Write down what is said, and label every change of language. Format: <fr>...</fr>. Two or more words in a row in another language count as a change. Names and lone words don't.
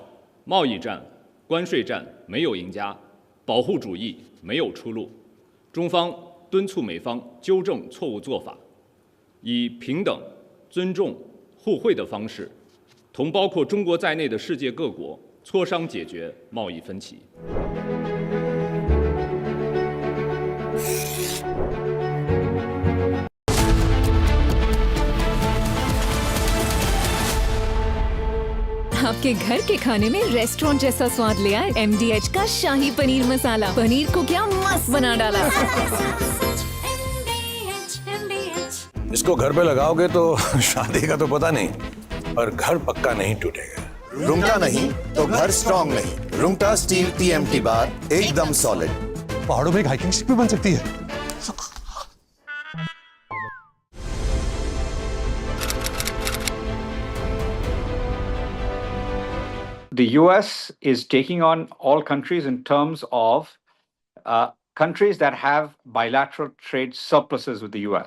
<zh>贸易战、关税战没有赢家，保护主义没有出路。中方敦促美方纠正错误做法，以平等、尊重、互惠的方式，同包括中国在内的世界各国磋商解决贸易分歧。</zh> <hi>आपके घर के खाने में रेस्टोरेंट जैसा स्वाद ले आए MDH का शाही पनीर मसाला। पनीर को क्या मस्त बना डाला। इसको घर पे लगाओगे तो शादी का तो पता नहीं, पर घर पक्का नहीं टूटेगा। रुंगटा नहीं तो घर स्ट्रॉन्ग नहीं। रुंगटा स्टील TMT बार एकदम सॉलिड। पहाड़ों में एक</hi> <en>hiking ship</en> <hi>भी बन सकती है।</hi> <en>The US is taking on all countries in terms of countries that have bilateral trade surpluses with the US.</en>